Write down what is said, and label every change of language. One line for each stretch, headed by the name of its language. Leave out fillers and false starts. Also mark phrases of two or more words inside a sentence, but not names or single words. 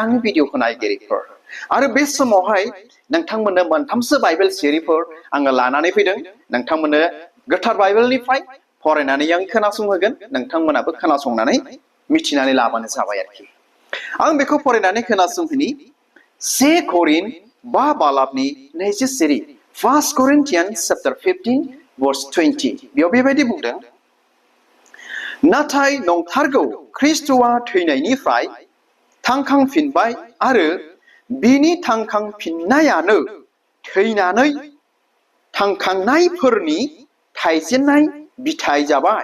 Bodo: आंनि भिडिअखौ नायगिरिफोर आरो बे समावहाय नोंथांमोननो मोनथामसो बाइबेल सिरिफोर आङो लानानै फैदों नोंथांमोननो गोथार बाइबेलनिफ्राय फरायनानै आं खोनासंहोगोन नोंथांमोनाबो खोनासंनानै मिथिनानै लाबानो जाबाय आरोखि आं बेखौ फरायनानै खोनासंहोनि 2 करिन 5 बालाबनि 20 सिरि 1 Corinthians
English: chapter 15 verse 20
Bodo: बेयाव बेबायदि बुंदों नाथाय नंथारगौ ख्रिस्ट'आ थैनायनिफ्राय थांखांफिनबाय आरो बिनि थांखांफिननायानो थैनानै थांखांनायफोरनि थाइजेननाय बिथाइ जाबाय।